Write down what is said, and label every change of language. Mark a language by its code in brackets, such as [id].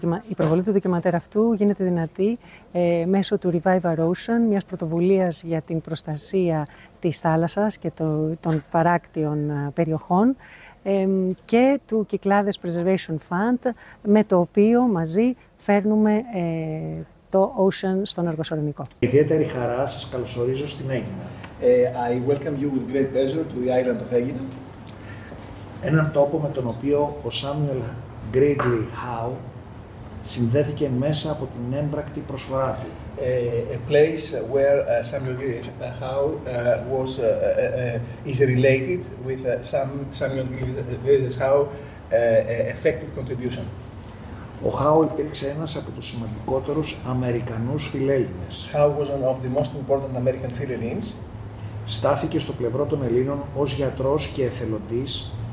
[el] Η προβολή του ντοκιμαντέρ αυτού γίνεται δυνατή μέσω του Revive Our Ocean, μιας πρωτοβουλίας για την προστασία της θάλασσας και των παράκτιων περιοχών και του Κυκλάδες Preservation Fund, με το οποίο μαζί φέρνουμε το Ocean στον Αργοσαρονικό. Ιδιαίτερη χαρά, σας καλωσορίζω στην Έγινα. [en] I welcome you with great pleasure to the island of Έγινα. [el] Έναν τόπο με τον οποίο ο Samuel Gridley Howe συνδέθηκε μέσα από την έμπρακτη προσφορά του. [en] A place where Samuel Gridley Howe was is related with Samuel Gridley Howe's effective contribution. [el] Ο Χάου υπήρξε ένας από τους σημαντικότερους Αμερικανούς φιλέλληνες. [en] Howe was one of the most important American Philhellenes. [el] Στάθηκε στο πλευρό των Ελλήνων ως γιατρός και εθελοντής.